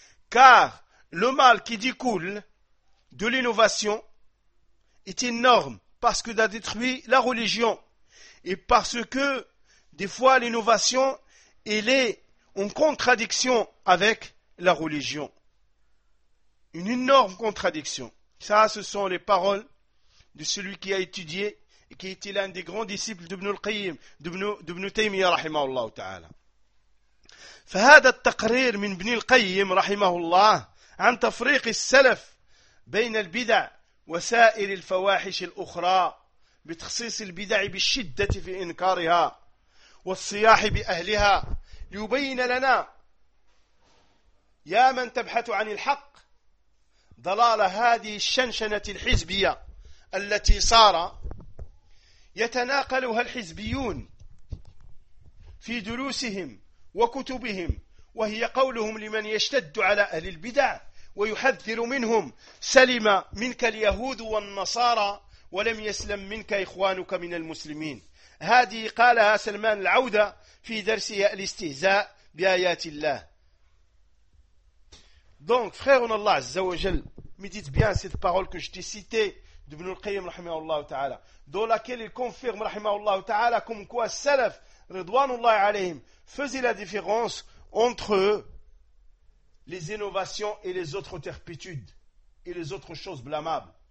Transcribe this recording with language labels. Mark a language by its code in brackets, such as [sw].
[fr] Car le mal qui découle de l'innovation est énorme parce que ça détruit la religion et parce que des fois l'innovation elle est en contradiction avec la religion. Une énorme contradiction. Ça, ce sont les paroles de celui qui a étudié et qui était l'un des grands disciples d'Ibn al-Qayyim, d'Ibn Taymiyyah, rahimahullah ta'ala. [ar] فهذا التقرير من ابن القيم رحمه الله عن تفريق السلف بين البدع وسائر الفواحش الأخرى بتخصيص البدع بالشدة في إنكارها والصياح بأهلها ليبين لنا يا من تبحث عن الحق ضلال هذه الشنشنة الحزبية التي صار يتناقلها الحزبيون في دروسهم وكتبهم وهي قولهم لمن يشتد على أهل البدع ويحذر منهم سلم منك اليهود والنصارى ولم يسلم منك إخوانك من المسلمين. هذه قالها سلمان العودة في درسه الاستهزاء بآيات الله. [fr] Donc frère [ar] الله عز وجل [fr] médite bien cette parole que je t'ai citée d'Ibn al-Qayyim رحمه الله تعالى dans laquelle il confirme رحمه الله تعالى comme quoi [ar] السلف رضوان الله عليهم [fr] faisait la différence entre les innovations et les autres turpitudes et les autres choses blâmables.